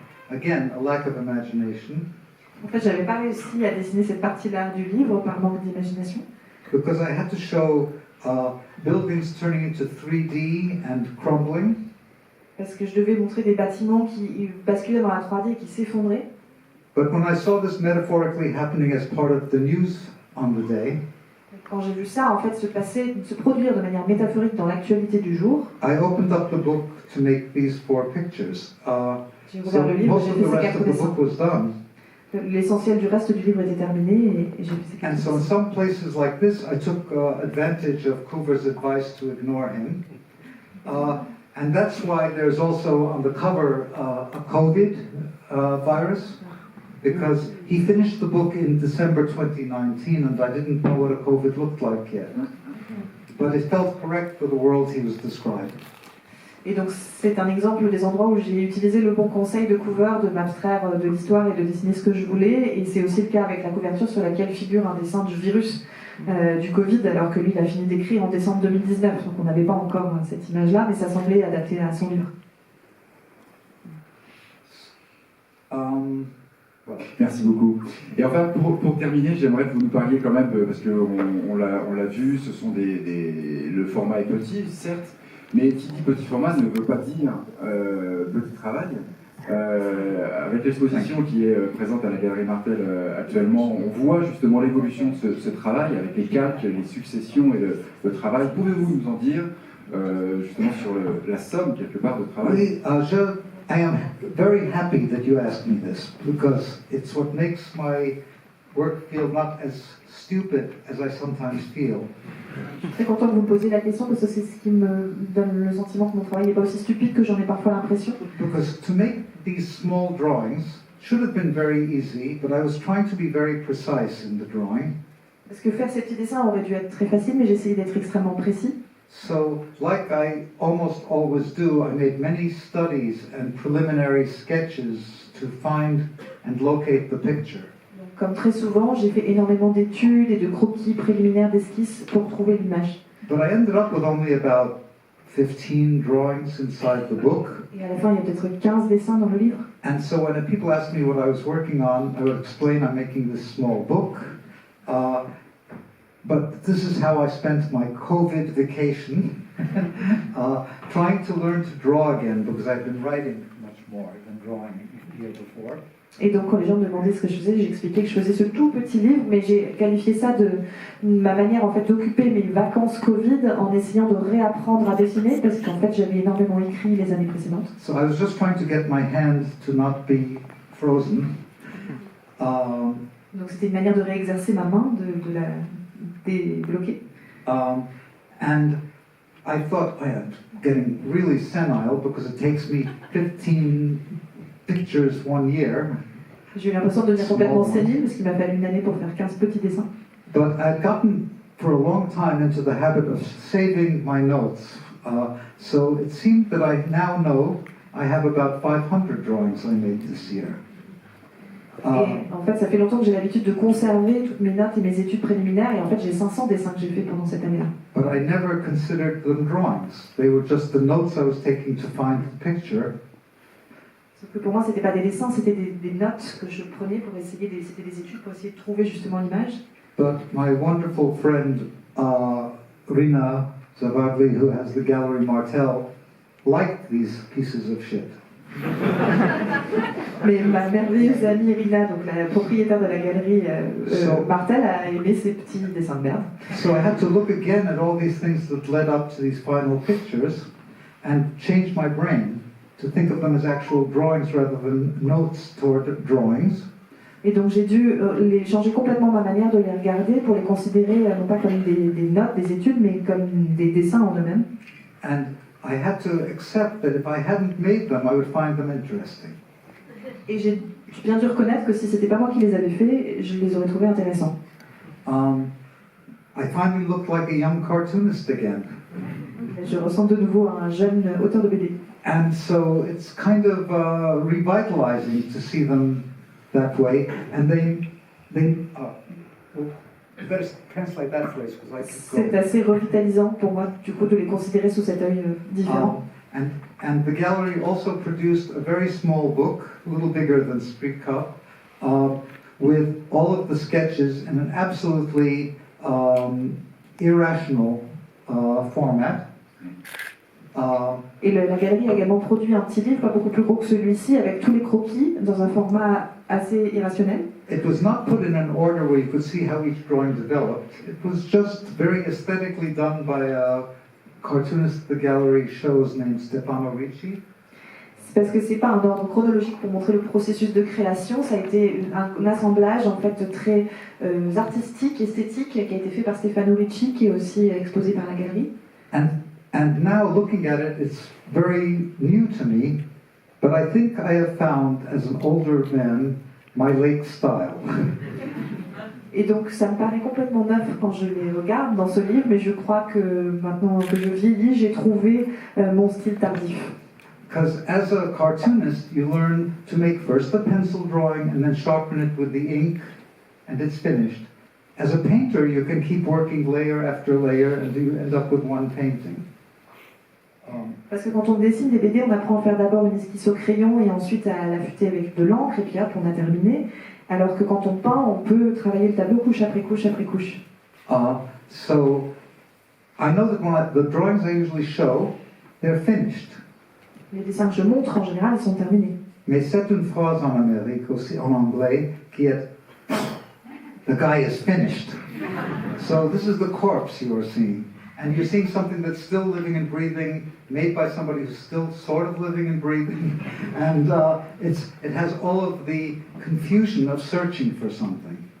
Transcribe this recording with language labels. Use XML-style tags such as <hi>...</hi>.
<en>Again, a lack of imagination.</en> <fr>En fait, j'avais pas réussi à dessiner cette partie-là du livre par manque d'imagination.</fr> <en>Because I had to show buildings turning into 3D and crumbling.</en> <fr>Parce que je devais montrer des bâtiments qui basculaient dans la 3D et qui s'effondraient.</fr> <en>But when I saw this metaphorically happening as part of the news on the day,</en> <fr>quand j'ai vu ça en fait se produire de manière métaphorique dans l'actualité du jour,</fr> <en>I opened up the book to make these 4 pictures.</en> <fr>J'ai ouvert le livre, j'ai fait ces 4 dessins.</fr> <en>Was done.</en> <fr>L'essentiel du reste du livre était terminé et j'ai fait ces 4 dessins.</fr> <en>And so in some places like this, I took advantage of Coover's advice to ignore him. And that's why there's also on the cover a COVID virus, because he finished the book in December 2019 and I didn't know what a COVID looked like yet. But it felt correct for the world he was describing.</en> <fr>Et donc c'est un exemple des endroits où j'ai utilisé le bon conseil de Coover de m'abstraire de l'histoire et de dessiner ce que je voulais, et c'est aussi le cas avec la couverture sur laquelle figure un dessin du virus du Covid, alors que lui il a fini d'écrire en décembre 2019, donc on n'avait pas encore cette image-là, mais ça semblait adapté à son livre. Voilà. Merci beaucoup. Et enfin, pour terminer, j'aimerais que vous nous parliez quand même, parce qu'on l'a vu, ce sont le format est petit, certes, mais qui dit petit format ne veut pas dire petit travail. Avec l'exposition qui est présente à la Galerie Martel actuellement, on voit justement l'évolution de ce travail avec les calques, les successions et le travail. Pouvez-vous nous en dire justement sur la somme quelque part de travail?</fr> <en>Oui, I am very happy that you asked me this, because it's what makes my work feel not as stupid as I sometimes feel.</en> <fr>Je suis très content que vous me posiez la question parce que c'est ce qui me donne le sentiment que mon travail n'est pas aussi stupide que j'en ai parfois l'impression.</fr> <en>Because to make these small drawings should have been very easy, but I was trying to be very precise in the drawing.</en> <fr>Parce que faire ces petits dessins aurait dû être très facile, mais j'ai essayé d'être extrêmement précis.</fr> <en>So, like I almost always do, I made many studies and preliminary sketches to find and locate the picture.</en> <fr>Donc, comme très souvent, j'ai fait énormément d'études et de croquis préliminaires d'esquisses pour trouver l'image.</fr> <en>But I ended up with only about 15 drawings inside the book.</en> <fr>Et à la fin, il y a peut-être 15 dessins dans le livre.</fr> <en>And so when people asked me what I was working on, I would explain I'm making this small book. But this is how I spent my COVID vacation, trying to learn to draw again, because I've been writing much more than drawing the year before.</en> <fr>Et donc, quand les gens me demandaient ce que je faisais, j'expliquais que je faisais ce tout petit livre, mais j'ai qualifié ça de ma manière en fait d'occuper mes vacances Covid en essayant de réapprendre à dessiner, parce qu'en fait, j'avais énormément écrit les années précédentes.</fr> <en>So I was just trying to get my hand to not be frozen.</en> <fr>Donc, c'était une manière de réexercer ma main, de la débloquer.</fr> <en>And I thought I am getting really senile because it takes me 15 pictures 1 year.</en> <fr>J'ai eu l'impression de devenir complètement sénile parce qu'il m'a fallu une année pour faire 15 petits dessins.</fr> <en>But I've gotten for a long time into the habit of saving my notes. So it seemed that I now know I have about 500 drawings I made this year.</en> <fr>Et en fait, ça fait longtemps que j'ai l'habitude de conserver toutes mes notes et mes études préliminaires, et en fait, j'ai 500 dessins que j'ai fait pendant cette année-là.</fr> <en>But I never considered them drawings. They were just the notes I was taking to find the picture.</en> <fr>Sauf que pour moi, c'était pas des dessins, c'était des notes que je prenais pour essayer, c'était des études pour essayer de trouver justement l'image.</fr> <en>But my wonderful friend Rina Zavagli, who has the Gallery Martel, liked these pieces of shit.</en> <fr>Mais ma merveilleuse amie Rina, donc la propriétaire de la galerie Martel, a aimé ces petits dessins de merde.</fr> <en>So I had to look again at all these things that led up to these final pictures and change my brain to think of them as actual drawings rather than notes toward drawings.</en> <fr>Et donc j'ai dû changer complètement ma manière de les regarder pour les considérer non pas comme des notes, des études, mais comme des dessins en eux-mêmes.</fr> <en>And I had to accept that if I hadn't made them, I would find them interesting.</en> <fr>Et j'ai bien dû reconnaître que si c'était pas moi qui les avais faits, je les aurais trouvés intéressants.</fr> <en>I finally looked like a young cartoonist again.</en> <fr>Je ressemble de nouveau à un jeune auteur de BD.</fr> <en>And so it's kind of revitalizing to see them that way. And they you better translate that phrase because I could</en> <fr>C'est assez revitalisant pour moi, du coup, de les considérer sous cet œil différent.</fr> <en>And the gallery also produced a very small book, a little bigger than Street Cup, with all of the sketches in an absolutely irrational format.</en> <fr>Et la galerie a également produit un petit livre, pas beaucoup plus gros que celui-ci, avec tous les croquis dans un format assez irrationnel.</fr> <en>It was not put in an order where you could see how each drawing developed. It was just very aesthetically done by a cartoonist the gallery shows named Stefano Ricci.</en> <fr>C'est parce que c'est pas un ordre chronologique pour montrer le processus de création, ça a été un assemblage en fait très artistique, esthétique, qui a été fait par Stefano Ricci, qui est aussi exposé par la galerie.</fr> <en>And now looking at it, it's very new to me, but I think I have found, as an older man, my late style.</en> <fr>Et donc ça me paraît complètement neuf quand je les regarde dans ce livre, mais je crois que maintenant que je vieillis, j'ai trouvé mon style tardif.</fr> <en>Because as a cartoonist, you learn to make first a pencil drawing and then sharpen it with the ink, and it's finished. As a painter, you can keep working layer after layer, and you end up with one painting.</en> <fr>Parce que quand on dessine des BD, on apprend à faire d'abord une esquisse au crayon et ensuite à l'affûter avec de l'encre, et puis hop, on a terminé. Alors que quand on peint, on peut travailler le tableau couche après couche après couche.</fr> <en>So I know that the drawings I usually show, they're finished.</en> <fr>Les dessins que je montre, en général, ils sont terminés. Mais c'est une phrase en Amérique, aussi en anglais, qui est</fr> <en>"The guy is finished." So this is the corpse you are seeing. And you're seeing something that's still living and breathing, made by somebody who's still sort of living and breathing. And it has all of the confusion of searching for something.</en>